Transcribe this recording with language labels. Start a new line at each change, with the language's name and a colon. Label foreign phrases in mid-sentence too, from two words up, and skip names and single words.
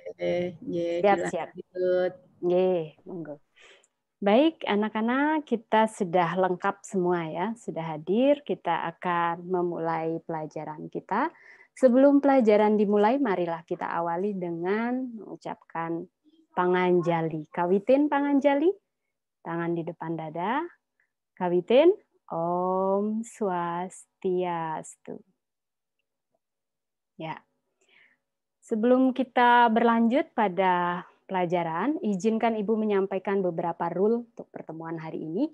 Javanese: Siap. Nggih, monggo.
Indonesian: Baik, anak-anak, kita sudah lengkap semua ya, sudah hadir. Kita akan memulai pelajaran kita. Sebelum pelajaran dimulai, marilah kita awali dengan mengucapkan panganjali.
Balinese: Kawitin panganjali,
Indonesian: tangan di depan dada.
Balinese: Kawitin, Om Swastiastu.
Indonesian: Ya. Sebelum kita berlanjut pada pelajaran, izinkan Ibu menyampaikan beberapa rule untuk pertemuan hari ini.